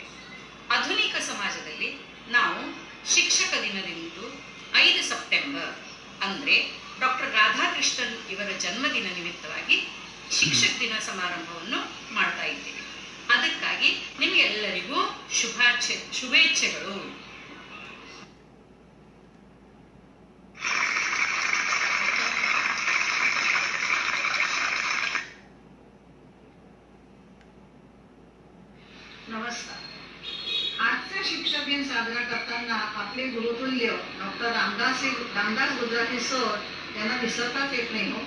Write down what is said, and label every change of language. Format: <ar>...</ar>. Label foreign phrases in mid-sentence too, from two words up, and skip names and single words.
<kn>ಆಧುನಿಕ ಸಮಾಜದಲ್ಲಿ ನಾವು ಶಿಕ್ಷಕ ದಿನದಂದು 5 ಸೆಪ್ಟೆಂಬರ್ ಅಂದರೆ ಡಾಕ್ಟರ್ ರಾಧಾಕೃಷ್ಣನ್ ಇವರ ಜನ್ಮದಿನ ನಿಮಿತ್ತವಾಗಿ ಶಿಕ್ಷಕ ದಿನ ಸಮಾರಂಭವನ್ನು ಮಾಡ್ತಾ ಇದ್ದೇವೆ. ಅದಕ್ಕಾಗಿ ನಿಮಗೆಲ್ಲರಿಗೂ ಶುಭೇಚ್ಛೆಗಳು.</kn> <mr>नमस्कार. आजचा शिक्षक दिन साजरा करताना आपले गुरुतुल्य डॉक्टर रामदास गुजराती सर यांना विसरताच येत नाही हो.</mr>